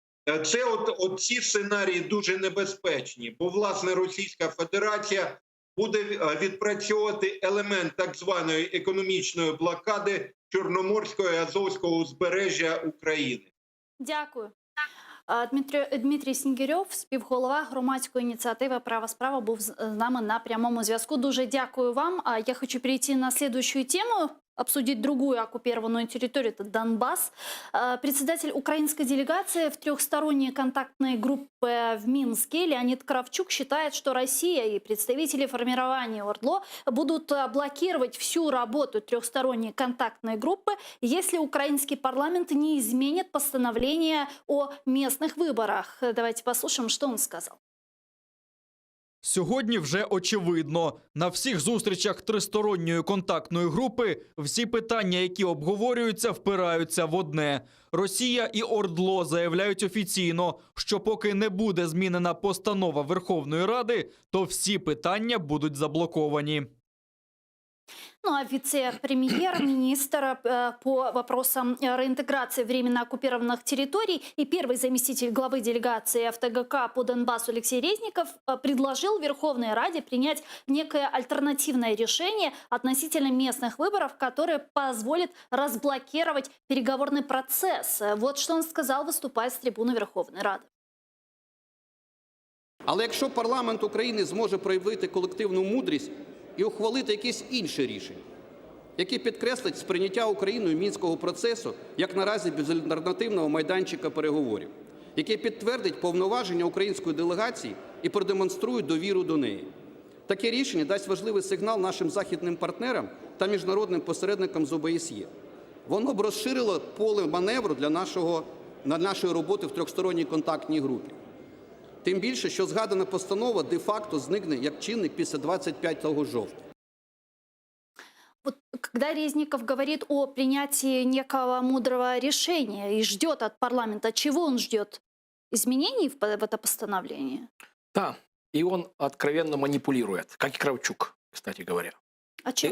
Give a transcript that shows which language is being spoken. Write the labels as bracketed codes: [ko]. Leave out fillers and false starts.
[uk] Це ці сценарії дуже небезпечні, бо, власне, Російська Федерація буде відпрацьовувати елемент так званої економічної блокади Чорноморського і Азовського узбережжя України. Дякую. Дмитрій Снігирьов, співголова громадської ініціативи «Права справа», був з нами на прямому зв'язку. Дуже дякую вам. [ru] Я хочу перейти на следующую тему. обсудить другую оккупированную территорию, это Донбасс. Председатель украинской делегации в трехсторонней контактной группе в Минске Леонид Кравчук считает, что Россия и представители формирования ОРДЛО будут блокировать всю работу трехсторонней контактной группы, если украинский парламент не изменит постановление о местных выборах. Давайте послушаем, что он сказал. [uk] Сьогодні вже очевидно. На всіх зустрічах тристоронньої контактної групи всі питання, які обговорюються, впираються в одне. Росія і ОРДЛО заявляють офіційно, що поки не буде змінена постанова Верховної Ради, то всі питання будуть заблоковані. [ru] Ну а вице-премьер-министр по вопросам реинтеграции временно оккупированных территорий и первый заместитель главы делегации ФТГК по Донбассу Алексей Резников предложил Верховной Раде принять некое альтернативное решение относительно местных выборов, которое позволит разблокировать переговорный процесс. Вот что он сказал, выступая с трибуны Верховной Рады. [uk] Але якщо парламент України зможе проявити колективну мудрість і ухвалити якісь інші рішення, які підкреслять сприйняття Україною Мінського процесу як наразі безальтернативного майданчика переговорів, який підтвердить повноваження української делегації і продемонструють довіру до неї. Таке рішення дасть важливий сигнал нашим західним партнерам та міжнародним посередникам з ОБСЄ. Воно б розширило поле маневру для нашої роботи в трьохсторонній контактній групі. Тим більше, що згадана постанова де-факто зникне як чинник після 25 жовтня. [ru] Вот когда Резников говорит о принятии некого мудрого решения и ждет от парламента, чего он ждет? Изменений в это постановление? Да, и он откровенно манипулирует, как и Кравчук, кстати говоря. А чем